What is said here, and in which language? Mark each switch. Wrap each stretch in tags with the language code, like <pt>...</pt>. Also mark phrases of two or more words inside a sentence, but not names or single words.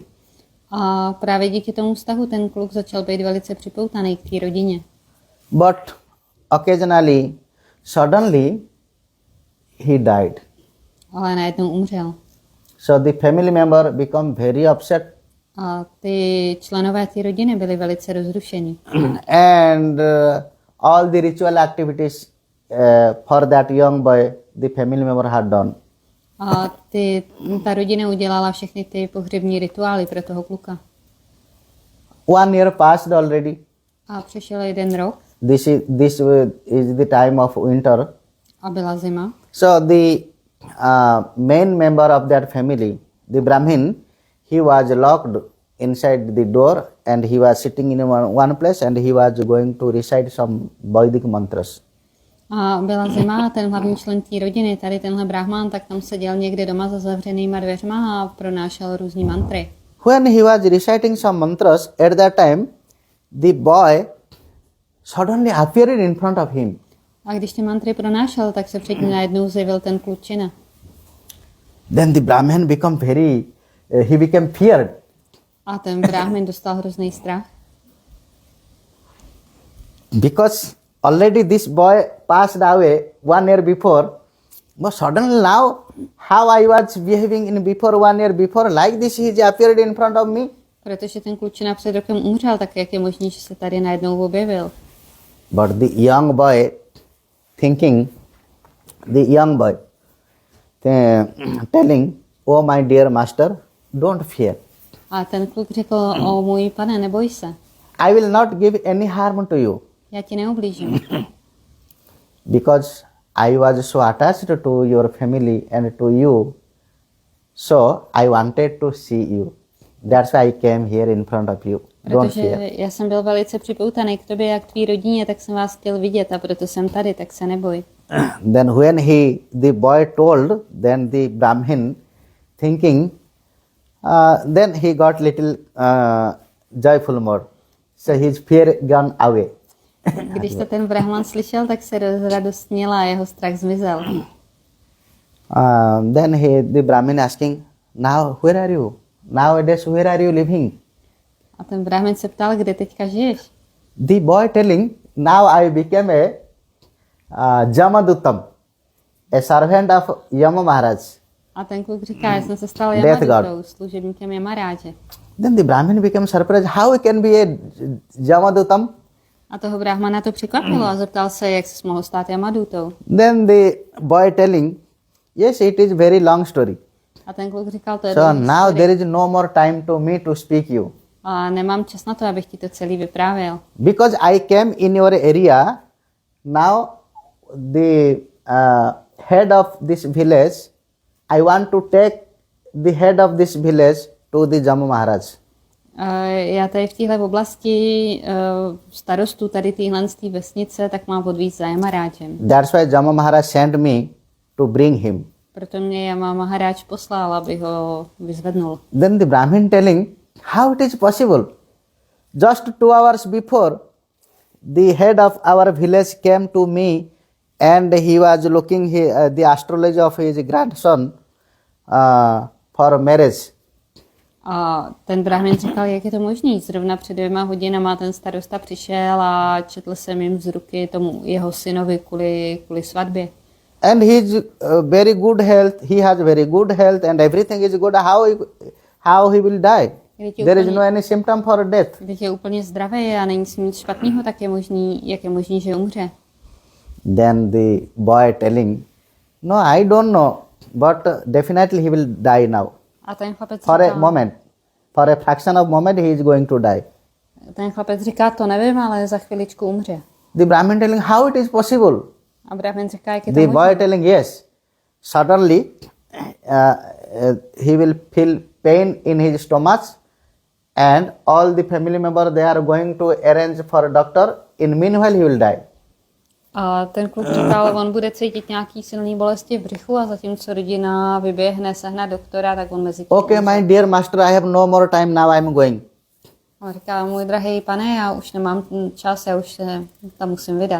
<cs>A právě díky tomu vztahu ten kluk začal být velice připoutaný k té rodině.</cs> <en>But occasionally, suddenly, he died.</en> <cs>Ale najednou umřel.</cs> <en>So the family member become very upset.</en> <cs>A ty členové té rodiny byli velice rozrušení.</cs> <en>And all the ritual activities for that young boy, the family member had done.</en> <cs>A ta rodina udělala všechny ty pohřební rituály pro toho kluka.</cs> <en>1 year passed already.</en> <cs>A přešel 1 rok.</cs> <en>This is the time of winter.</en> <cs>A byla zima.</cs> <en>So the main member of that family, the Brahmin, he was locked inside the door and he was sitting in one place and he was going to recite some Vedic mantras.</en> <cs>A byla zima a ten hlavní člen té rodiny, tady tenhle brahman, tak tam seděl někde doma za zavřenýma dveřma a pronášel různý mantry.</cs> <en>When he was reciting some mantras, at that time, the boy suddenly appeared in front of him.</en> <cs>A když ty mantry pronášel, tak se před ním najednou zjevil ten klučina.</cs> <en>Then the Brahmin he became feared.</en> <cs>A ten brahmin dostal hrozný strach.</cs> <en>Because already this boy passed away 1 year before, but suddenly now, how I was behaving in before 1 year before, like this he appeared in front of me.</en> <cs>Protože ten klučina před rokem umřel, tak jak je možné, že se tady najednou objevil.</cs> <en>But the young boy thinking telling, "Oh my dear master, don't fear.</en> <cs>A ten kluk řekl, o můj pane, neboj se,</cs> <en>I will not give any harm to you</en> <cs>já ti neublížím,</cs> <en>because I was so attached to your family and to you, so I wanted to see you. That's why I came here in front of you. Don't</en> <cs>protože</cs> <en>fear."</en> <cs>já jsem byl velice připoutaný k tobě a k tvý rodině, tak jsem vás chtěl vidět a proto jsem tady, tak se neboj.</cs> <en>Then when the boy told, then the Brahmin thinking, then he got little joyful more. So his fear gone away.</en> <cs>Když to ten brahman slyšel, tak se rozradostnil a jeho strach zmizel.</cs> <en>Then the Brahmin asking, "Now where are you? Nowadays where are you living?"</en> <cs>A ten brahmin se ptal, kde teďka žiješ?</cs> <en>The boy telling, "Now I became a Jamadutam, a servant of Yama Maharaj."</en> <cs>A ten kluk říká, já jsem se stal</cs> <en>Death</en> <cs>Jamadutou, služebníkem Maharádže.</cs> <en>Then the Brahmin became surprised, how he can be a Jamadutam?</en> <cs>A toho brahmana to překvapilo a zeptal se, jak se mohl stát Jamadutou.</cs> <en>Then the boy telling, "Yes, it is very long story.</en> <cs>A ten kluk říkal, to je</cs> <en>So</en> <cs>dlouhý</cs> <en>now</en> <cs>story.</cs> <en>there is no more time to me to speak you.</en> <cs>A nemám čas na to, abych ti to celý vyprávěl.</cs> <en>Because I came in your area, now the head of this village, I want to take the head of this village to the Jammu Maharaj."</en> <cs>Já tady v téhle oblasti starostu tady téhle z té vesnice, tak mám odvízt za Maharádžem.</cs> <en>That's why Jammu Maharaj sent me to bring him.</en> <cs>Proto mě Maharádž poslal, abych ho vyzvednul.</cs> <en>Then the Brahmin telling, how it is possible? Just 2 hours before, the head of our village came to me and he was looking the astrology of his grandson for marriage.</en> <cs>A ten brahmin říkal, jak je to možný. Zrovna před 2 hodinama ten starosta přišel a četl jsem jim z ruky tomu jeho synovi kvůli svatbě.</cs> <en>And he is very good health, he has very good health and everything is good. How he will die? There is no any symptom for death.</en> <cs>Když je úplně zdravý a není nic špatného, tak je možný, jak je možný, že umře.</cs> <en>Then the boy telling, "No, I don't know, but definitely he will die now.</en> <cs>A ten chlapec</cs> <en>For a</en> <cs>říká,</cs> <en>moment, for a fraction of moment he is going to die."</en> <cs>to nevím, ale za chviličku umře.</cs> <en>The Brahmin telling, how it is possible?</en> <cs>A brahmin říká, jak je to</cs> <en>The boy</en> <cs>možné.</cs> <en>telling, yes. Suddenly he will feel pain in his stomach and all the family members, they are going to arrange for a doctor. In meanwhile he will die.</en> <cs>A ten kluk říkal, on bude cítit nějaký silný bolesti v břichu a zatímco rodina vyběhne sehnat doktora, tak on mezi tím.</cs> <en>Okay, my dear master, I have no more time now, I am going.</en> <cs>On říká, můj drahý pane, já už nemám čas, já už se tam musím vydat.</cs>